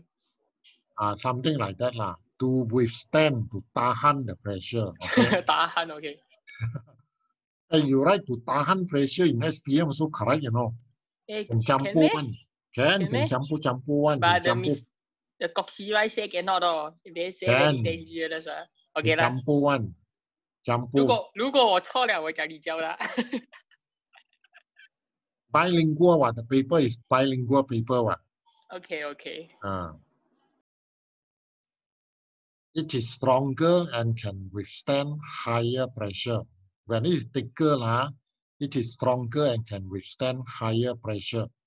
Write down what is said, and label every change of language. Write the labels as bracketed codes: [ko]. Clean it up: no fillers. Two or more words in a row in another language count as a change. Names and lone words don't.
[en] Something like that lah. To withstand, to tahan the pressure. Okay. Tahan, okay. Hey, you write to tahan pressure in SPM also correct, you know. Can campur one. Can campur one. But the coccyri say cannot oh. They say very dangerous ah. Okay lah. Campur one. Campur. [zh] 如果我错了，我讲你教啦。 [en] Bilingual what? The paper is bilingual paper what? Okay. It is stronger and can withstand higher pressure. When it is thicker lah, it is stronger and can withstand higher pressure.